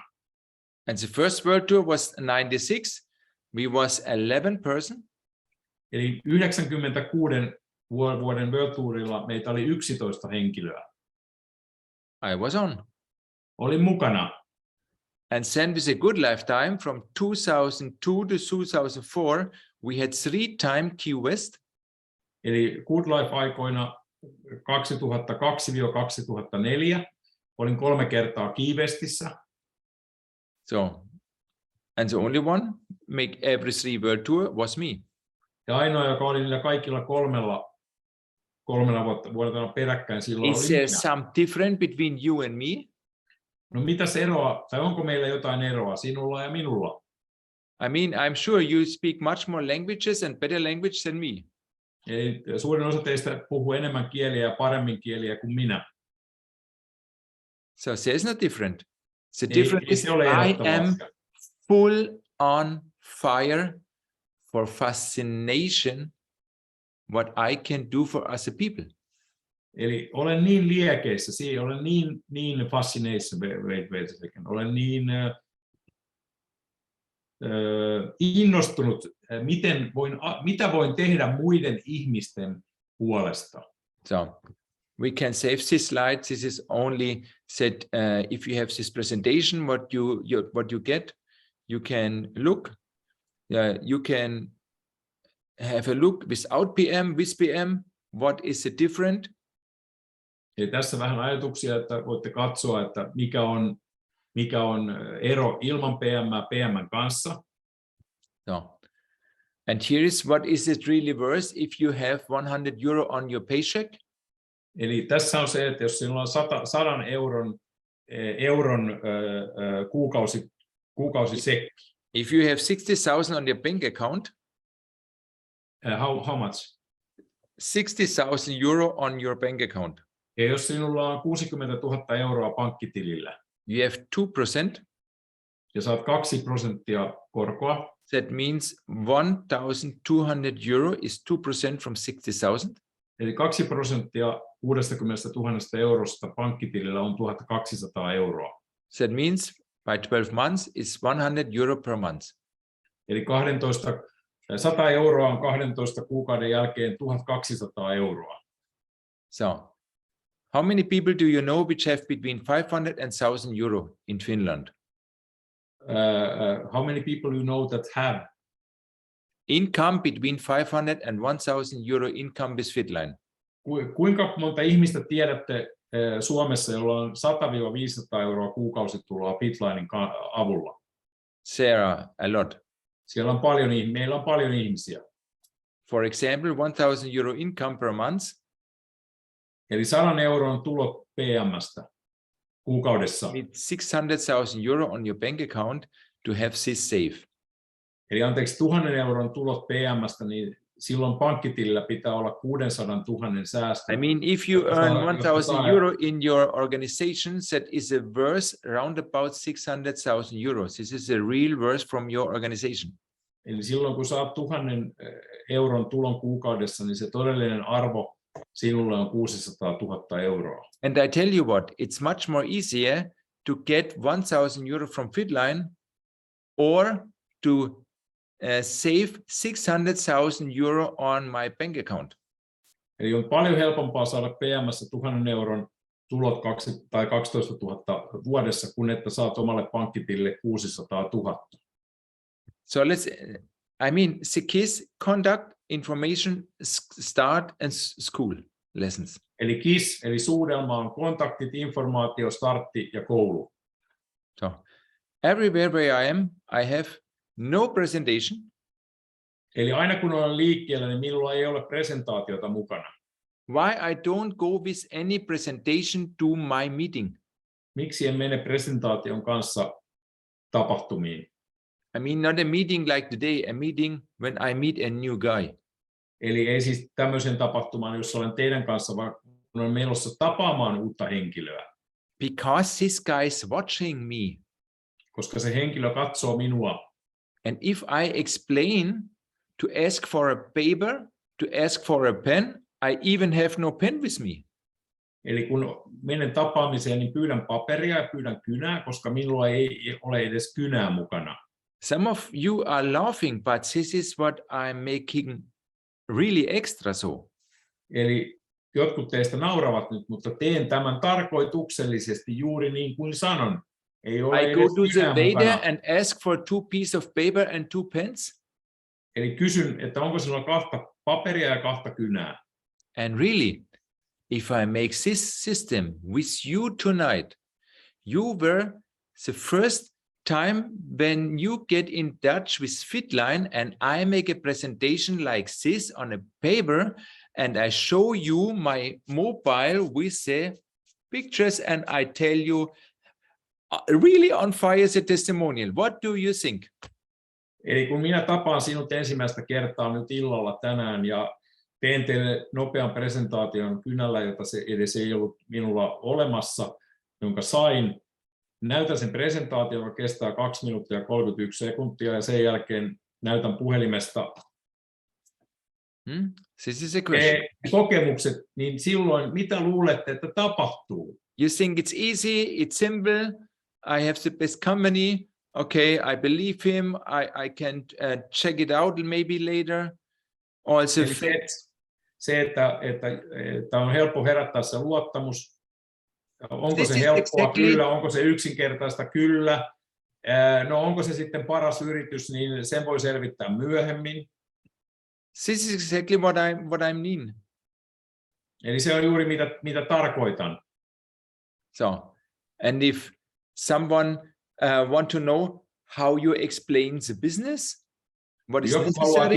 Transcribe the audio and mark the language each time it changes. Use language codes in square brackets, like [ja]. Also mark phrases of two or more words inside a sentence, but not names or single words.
[en] And the first World Tour was 96. We was 11 person. [fi] Eli 96 vuoden World Tourilla meitä oli 11 henkilöä. [en] I was on. [fi] Olin mukana. [en] And then with a good lifetime from 2002 to 2004, we had 3-time Key West. [fi] Eli Good Life-aikoina 2002-2004 olin 3 kertaa Key Westissä. [en] So, and the only one make every 3 World Tour was me. [fi] Ja ainoa, joka oli niillä kaikilla kolmena vuotena peräkkäin silloin [en] Is [fi] oli [en] there [fi] minä. [en] some difference between you and me? [fi] No mitäs eroa, tai onko meillä jotain eroa sinulla ja minulla? [en] I mean, I'm sure you speak much more languages and better language than me. [fi] Eli suurin osa teistä puhuu enemmän kieliä ja paremmin kieliä kuin minä. [en] So there's no different. The difference is [fi] se ole [en] I [fi] erottava [en] am [fi] asia. [en] full on fire for fascination what I can do for us as people. [fi] Eli olen niin liekeissä, olen niin fascination, olen niin innostunut, mitä voin tehdä muiden ihmisten puolesta. [en] So we can save this slide. This is only said if you have this presentation, what you get, you can look. You can have a look without PM, with PM. What is the different? [fi] Eli tässä vähän ajatuksia, että voitte katsoa, että mikä on ero ilman PM:n kanssa. No. [en] And here is what is it really worth if you have 100 euro on your paycheck. [fi] Eli tässä on se, että jos sinulla on 100 euron kuukausisekki. [en] If you have 60,000 on your bank account. How much? 60,000 euro on your bank account. [fi] Ja jos sinulla on 60 000 euroa pankkitilillä. [en] You have 2%. [fi] Ja saat 2% korkoa. [en] That means 1,200 euro is 2% from 60,000. [fi] Eli 2% 60 000 eurosta pankkitilillä on 1,200 euroa. [en] That means by 12 months is 100 euro per month. [fi] Eli 100 euroa on 12 kuukauden jälkeen 1,200 euroa. [en] So, how many people do you know which have between 500 and 1,000 euro in Finland? How many people you know that have income between 500 and 1,000 euro income with Fitline? [fi] Kuinka monta ihmistä tiedätte Suomessa, jolla on 100-500 euroa kuukausituloa Fitlinen avulla? [en] There are a lot. [fi] Meillä on paljon ihmisiä. [en] For example, 1,000 euro income per month. [fi] Eli 100 euron tulot PM:stä kuukaudessa. [en] With 600,000 euro on your bank account to have this safe. [fi] Eli 1,000 euron tulot PM:stä, niin silloin pankkitilillä pitää olla 600 000 säästö. [en] I mean, if you earn 1,000 euro in your organization, that is a worth around about 600,000 euros. This is a real worth from your organization. [fi] Eli silloin kun saat 1,000 euron tulon kuukaudessa, niin se todellinen arvo sinulle on 600 000 euroa. [en] And I tell you what, it's much more easier to get 1,000 euro from Fitline or to save 600,000 euro on my bank account. [fi] Eli on paljon helpompaa saada PM:ssä 1,000 euron tulot 12 000 vuodessa, kun että saat omalle pankkitilille 600 000. [en] So I mean, the KISS conduct information start and school lessons. [fi] Eli KISS, eli suudelma on kontaktit, informaatio, startti ja koulu. [en] So everywhere where I am, I have no presentation. [fi] Eli aina kun olen liikkeellä, niin minulla ei ole presentaatiota mukana. [en] Why I don't go with any presentation to my meeting? [fi] Miksi en mene presentaation kanssa tapahtumiin? [en] I mean, not a meeting like today, a meeting when I meet a new guy. [fi] Eli ei siis tämmöisen tapahtumaan, jossa olen teidän kanssa, vaan kun olen menossa tapaamaan uutta henkilöä. [en] Because this guy is watching me. [fi] Koska se henkilö katsoo minua. [en] And if I explain to ask for a paper, to ask for a pen, I even have no pen with me. [fi] Eli kun menen tapaamiseen, niin pyydän paperia ja pyydän kynää, koska minulla ei ole edes kynää mukana. [en] Some of you are laughing, but this is what I'm making really extra so. [fi] Eli jotkut teistä nauravat nyt, mutta teen tämän tarkoituksellisesti juuri niin kuin sanon. Ei ole [en] I go [fi] edes [en] to the [fi] kynää [en] waiter [fi] mukana. [en] and ask for 2 pieces of paper and 2 pens. [fi] Eli kysyn, että onko sinulla 2 paperia ja 2 kynää. [en] And really, if I make this system with you tonight, you were the first time when you get in touch with Fitline and I make a presentation like this on a paper and I show you my mobile with the pictures and I tell you really on fire the testimonial. What do you think? [fi] Eli kun minä tapaan sinut ensimmäistä kertaa nyt illalla tänään ja teen teille nopean presentaation kynällä, jota se edes ei ollut minulla olemassa, jonka sain. Näytän sen presentaation, joka kestää 2 minuuttia ja 31 sekuntia ja sen jälkeen näytän puhelimesta [en] This is a question. [fi] Kokemukset, niin silloin mitä luulette, että tapahtuu? [en] You think it's easy, it's simple, I have the best company, okay, I believe him, I can check it out maybe later. Also [fi] se, että on helppo herättää se luottamus. Onko se helppoa? Kyllä. Onko se yksinkertaista? Kyllä. No onko se sitten paras yritys, niin sen voi selvittää myöhemmin. [en] This is exactly what I mean. [fi] Eli se on juuri mitä tarkoitan. [en] So, and if someone want to know how you explain the business, what is [fi] Joku haluaa [en] necessary?